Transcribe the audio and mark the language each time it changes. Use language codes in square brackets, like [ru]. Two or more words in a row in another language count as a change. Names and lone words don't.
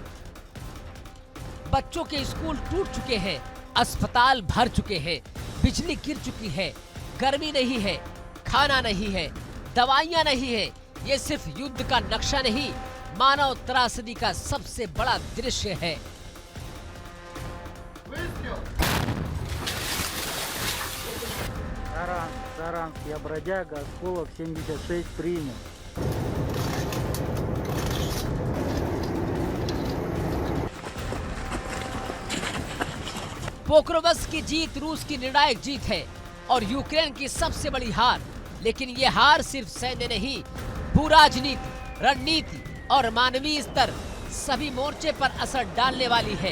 [hi] बच्चों के स्कूल टूट चुके हैं, अस्पताल भर चुके हैं, बिजली गिर चुकी है, गर्मी नहीं है, खाना नहीं है, दवाइयां नहीं है। ये सिर्फ युद्ध का नक्शा नहीं, मानव त्रासदी का सबसे बड़ा दृश्य है। [ru] Саранск, я бродяга, осколок 76 принял. [hi] पोक्रोवस्क की जीत रूस की निर्णायक जीत है और यूक्रेन की सबसे बड़ी हार। लेकिन ये हार सिर्फ सैन्य नहीं, भू-राजनीति, रणनीति और मानवीय स्तर सभी मोर्चे पर असर डालने वाली है।